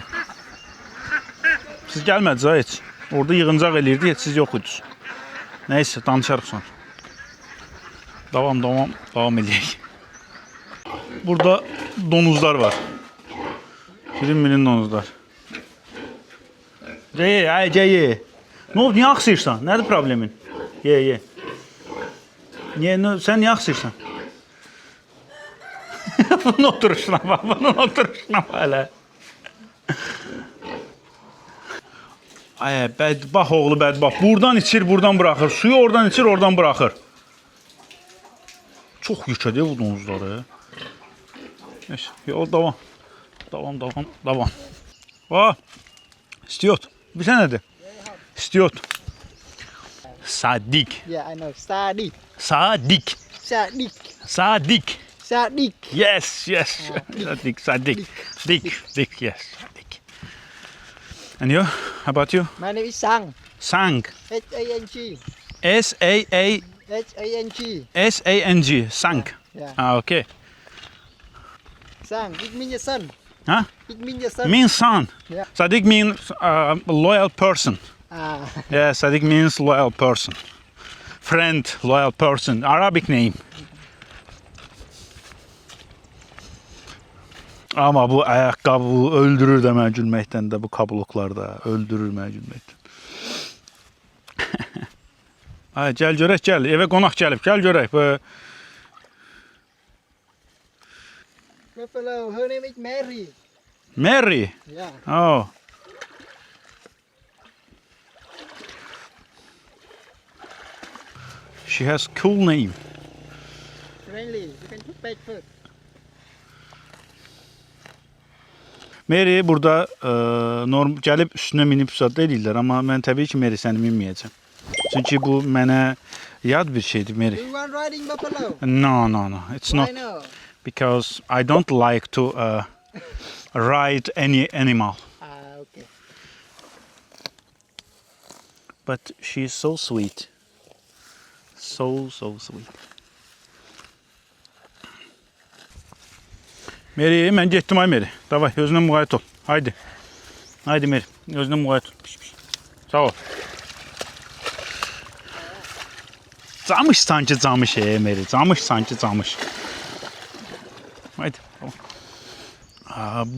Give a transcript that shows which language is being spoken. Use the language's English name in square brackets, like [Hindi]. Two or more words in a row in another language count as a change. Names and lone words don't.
[Azerbaijani] Siz gəlmədiniz heç. Orada yığıncaq eləyirdi, heç siz yox idiniz. Neyse, danışarıq sonra. Davam edeyik. Burada donuzlar var. Şirin donuzlar. Ye. [Turkish] Ne oldu, niye aksırsan? Nerede problemin? Ye. Sen niye aksırsan? Bunun oturuşuna bak hele. [Azerbaijani] Bədbax oğlu bədbax. [Turkish] Buradan içir, buradan bırakır. Suyu oradan içir, oradan bırakır. Çox yükədir bu donuzları. Neyse, devam. İstiyor. Bir sen nedir? İstiyor. Sadik. [English] Yeah, I know. Sadik. Yes. Sadik. Dik, yes. Sadik. And you? How about you? My name is Sang. Sang. H-A-N-G. S-A-N-G. Sang. Yeah. Okay. Sang. It means your son. Huh? It means your son. Means son. Yeah. Sadik means loyal person. Ah. Yeah, Sadik means loyal person. friend, loyal person. Arabic name. [Turkish] Ama bu ayakkabı öldürür de [Azerbaijani] mən gülməkdən də bu kabluklarda. Öldürür mən gülməkdən. Ay, gəl görək, gəl. Evə qonaq gəlib, gəl görək. [English] Buffalo, her name is Mary. Mary. Yeah. Oh. She has cool name. Friendly. You can put pet food. [Azerbaijani] Mary burada gəlib üstünə minib zad edirlər, amma mən təbii ki Mary səni minməyəcəm. Çünki bu mənə yad bir şeydir Mary. [English] Do you want riding buffalo? No. It's Why not no? because I don't like to ride any animal. Okay. But she's so sweet. So sweet. Mary, [Azerbaijani] mən getdim ay Mary. Davay, özünə müğayət ol. Haydi. Haydi Mary, özünə müğayət ol. Sağ ol. Camış sanki camış Mary. Camış sanki camış. Haydi. Tamam.